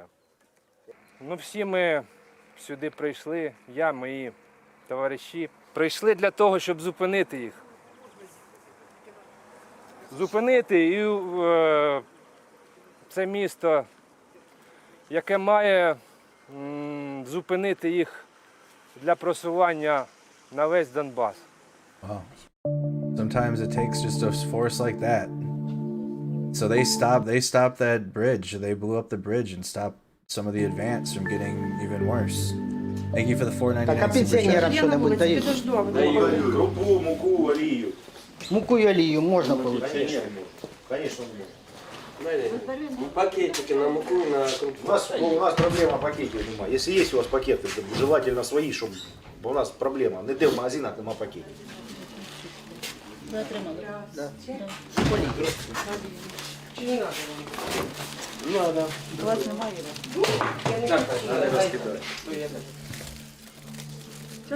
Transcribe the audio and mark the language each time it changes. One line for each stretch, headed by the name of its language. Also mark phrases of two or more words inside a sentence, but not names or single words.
Ukrainian: Ну, всі ми сюди прийшли, я, мої товариші, прийшли для того, щоб зупинити їх. Зупинити і це місто, яке має зупинити їх для просування на весь Донбас.
English: Wow. Sometimes it takes just a force like that. So they stopped that bridge. They blew up the bridge and stopped some of the advance from getting even worse. Thank you for the $4.99 super chat.
Ukrainian: Даю крупу, муку, олію. Муку и олію можна получить?
Russian: Конечно, можно. Пакетики на муку и на крупу.
Ukrainian: У нас проблема пакетів немає.
Russian: Если есть у вас пакеты, то желательно свои, чтобы у нас проблема.
Ukrainian: Не де в магазинах нема пакетів. Ви отримали? Да.
Russian: Чи не надо? Надо.
Ukrainian: У вас немає? Так, надо розкидати. Все?